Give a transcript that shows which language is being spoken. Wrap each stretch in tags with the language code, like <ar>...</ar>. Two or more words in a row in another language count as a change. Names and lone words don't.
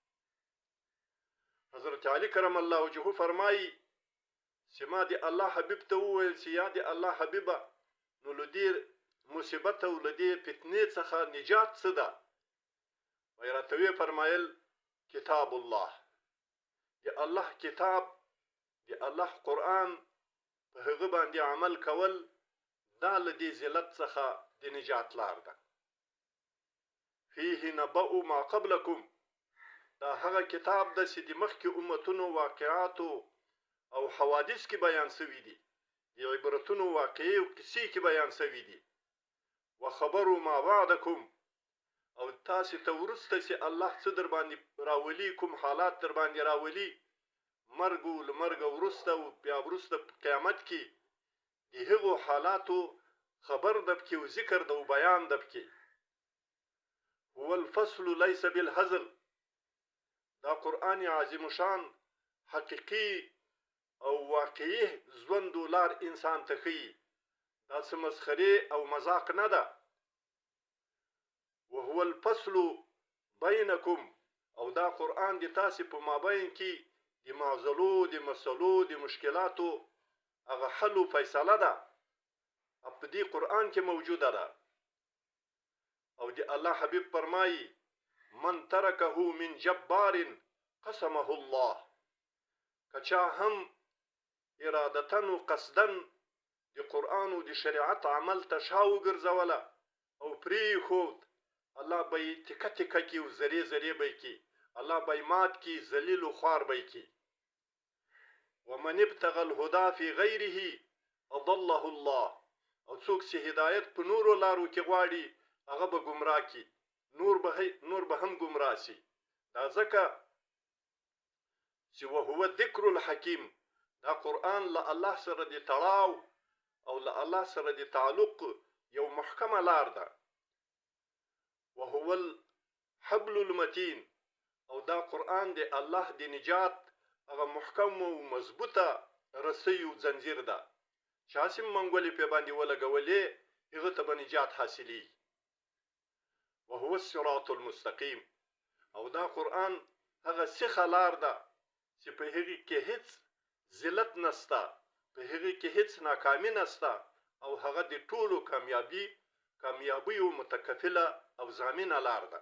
<ps>حضرت علی کرم الله وجهه فرمایي چې ما د الله حبیب ته وویل چې یا د الله حبیبه، نو له دې مصیبت او له دې فتنې څخه نجات څه ده؟ وایي راته ویې فرمایل</ps> <ar>کتاب الله،</ar> <ps>د الله کتاب، د الله قرآن، په هغه باندې عمل کول، دا له دې ذلت څخه د نجات لار ده.</ps> <ar>فيه نبأ ما قبلکم،</ar> <ps>دا هغه کتاب ده چې د مخکې امتونو واقعاتو او حوادث کې بیان شوي دي، د عبرتونو واقعي او قصې کې بیان شوي دي.</ps> <ar>وخبروا ما بعدکم،</ar> <ps>او تاسې ته وروسته چې الله څه در باندې راولي، کوم حالات در باندې راولي، مرګ او له مرګه وروسته او بیا وروسته قیامت کې د هغو حالاتو خبر ده پکې او ذکر ده او بیان ده پکې.</ps> <ar>هو الفصل لیس بالهزل،</ar> <ps>دا قرآن عظیم شان حقیقي او واقعي ژوند و لار انسان ته ښیي، دا څه مسخرې او مذاق نه ده.</ps> <ar>وهو الفصل بینکم،</ar> <ps>او دا قرآن د تاسې په مابین کې د معضلو، د مسلو، د مشکلاتو هغه حل و فیصله ده، په دې قرآن کې موجوده ده. او د الله حبیب فرمایي:</ps> <ar>من ترکه من جبار قسمه الله.</ar> <ps>که چا هم ارادتن و قصدن د قرآن و د شریعت عمل ته شا وګرځوله او پرېښود، الله به یې تکه تکه کي او ذرې ذرې به یې کي، الله به یې مات کي، ذلیل و خوار به یې کي.</ps> <ar>ومن ابتغى الهدى في غیره اضله الله،</ar> <ps>او څوک چې هدایت په نورو لارو کې غواړي هغه به ګمراه کی، نور به هم ګمراه سي. دا ځکه چې</ps> <ar>وهو الذکر الحکیم،</ar> <ps>دا قرآن له الله سره د تړاو او له الله سره د تعلق یو محکمه لار ده.</ps> <ar>وهو الحبل المتین،</ar> <ps>او دا قرآن د الله د نجات هغه محکم او مضبوطه رسی او زنجیر ده چې هسې منګولې پې باندې ولګولې هغه ته به نجات حاصلي.</ps> <ar>وهو الصراط المستقیم،</ar> <ps>او دا قرآن هغه سیخه لار ده چې په هغې کې هیڅ ذلت نسته، په هغې کې هیڅ ناکامي نسته، او هغه د ټولو کامیابیو متکفله او ضامنه لار ده.</ps>